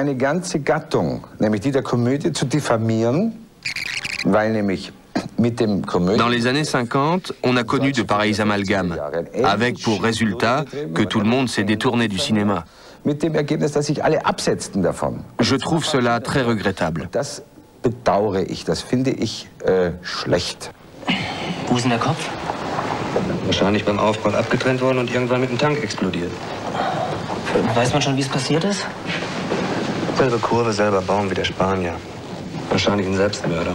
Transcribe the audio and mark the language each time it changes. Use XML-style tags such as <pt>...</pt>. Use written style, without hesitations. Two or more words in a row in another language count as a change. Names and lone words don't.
<fr>Dans les années 50, on a connu de pareils amalgames, avec pour résultat que tout le monde s'est détourné du cinéma. Je trouve cela très regrettable.</fr> <de>Wo ist denn der Kopf? Wahrscheinlich beim Aufprall abgetrennt worden und irgendwann mit dem Tank explodiert. Weiß man schon, wie es passiert ist? Selbe Kurve, selber Baum wie der Spanier. Wahrscheinlich ein Selbstmörder.</de>